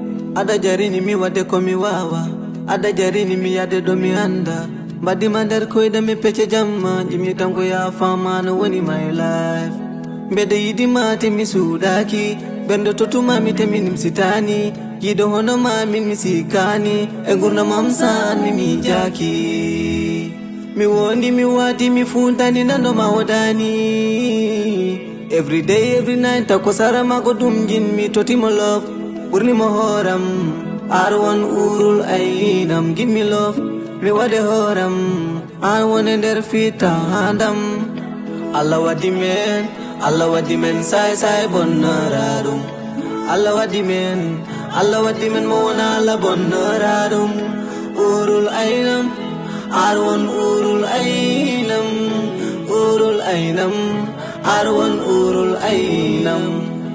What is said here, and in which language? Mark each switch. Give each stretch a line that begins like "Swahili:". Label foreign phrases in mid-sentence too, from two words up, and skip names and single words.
Fula: Ada jarini mi wade ko mi wawa. Ada jarini mi yade do mi anda. Mbaddi ma nder koyɗe mi pece jamma. Jimi tan ko ya fama no woni
English: my life.
Fula: Mbede yidi ma te mi sudaki. Bendo to tuma mi te mi nimsitani. Yido hono ma min mi sikani. E gurna mam san mi mi jaki. Mi wondi mi wati mi funtani nando ma wodani.
English: Every day, every night,
Fula: tako sara ma ko dum jin mi toti mo love. Burni mo horam. Arwan urul ainam,
English: give me love.
Fula: Mi wade horam.
English: I want
Fula: e nder fita handam. Allah wadi men, Allah wadi men, sai sai bonnararum. Allah wadi men, Allah wadi men, mo wona Allah bonnararum. Urul ainam, arwan urul ainam, urul ainam, arwan urul ainam.